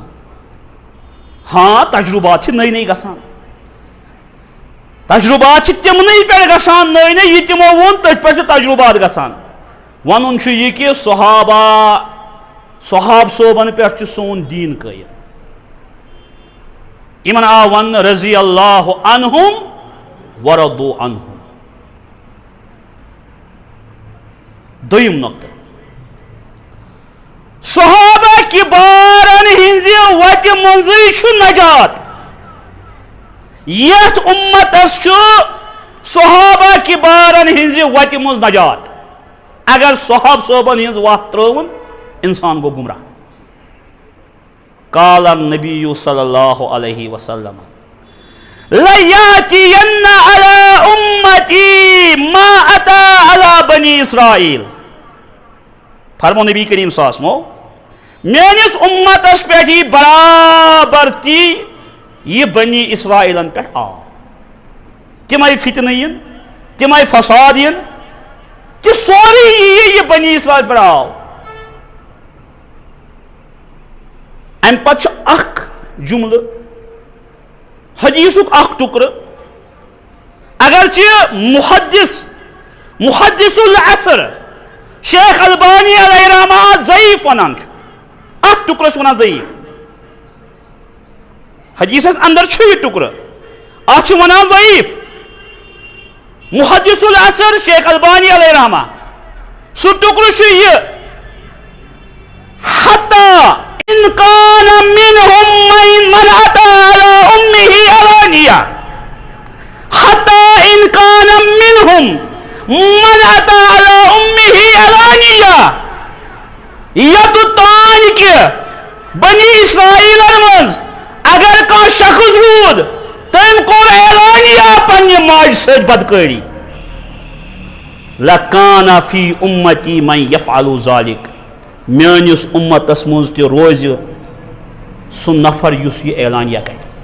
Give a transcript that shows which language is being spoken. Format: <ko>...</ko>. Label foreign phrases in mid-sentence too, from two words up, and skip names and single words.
<ks>ہاں تجربات چھِ نٔے نٔے گژھان، تجربات چھِ تِمنٕے پٮ۪ٹھ گژھان نٔے نٔے، یہِ تِمو ووٚن تٔتھۍ پٮ۪ٹھ چھِ تجربات گژھان. وَنُن چھُ یہِ کہِ صحاب صوبن پٮ۪ٹھ چھُ سون دیٖن قٲیِم. یِمن آو وننہٕ</ks> <ar>رضی اللہ عنہم ورضوا عنہم.</ar> <ks>دوٚیِم نۄقطہٕ، صحابہ کِبارن ہِنزِ وتہِ منٛزٕے چھُ نجات. یتھ اُمتس چھُ صحابہ کِبارن ہِنزِ وتہِ منٛز نجات. اگر صحاب صوبن ہِنٛز وتھ ترٲوٕن انسان گوٚو گمراہ.</ks> <ar>قال النبی صلی اللہ علیہ وسلم لَيَأْتِيَنَّ عَلَىٰ أُمَّتِي مَا أَتَىٰ عَلَىٰ بَنِي إِسرائیل.</ar> <ks>فرمو نبی کریم</ks> <ar>صلی اللہ علیہ وسلم،</ar> <ks>میٲنِس اُمتس پٮ۪ٹھ یی برابر تی یہ بنی اسرائیلن پہ آو. تمے فتنہ ین، تمے فساد ین، کہ سوری یہ بنی اسرائیل پہ آو. ام پتہ اخ جملہ حدیثک اخ ٹکر، اگرچہ</ks> <ar>محدث العصر شیخ البانی علیہ رحمہ</ar> <ks>ضعیف ونان، اخ ٹکر ونان ضعیف. حدیثس اندر چھُ یہ ٹکر، اتھ ونان ضعیف.</ks> <ar>محدث العصر شیخ البانی علیہ رحمہ</ar> <ks>سہ ٹکر چھُ یہ،</ks> <ar>حتی ان کان منہم من اتی علی امہ علانیہ، حتی ان کان منہم من اتی علی امہ علانیہ.</ar> <ks>یوتان کہ بنی اسرائیلن منٛز اگر کانٛہہ شخص روٗد تٔمۍ کوٚر اعلانیہ پننہِ ماجہِ سۭتۍ بدکٲری.</ks> <ar>لَکانَ فی اُمتی من یفعل ذالک،</ar> <ks>میٲنِس اُمتس منٛز تہِ روزِ سُہ نفر یُس یہِ اعلانیہ کرِ.</ks>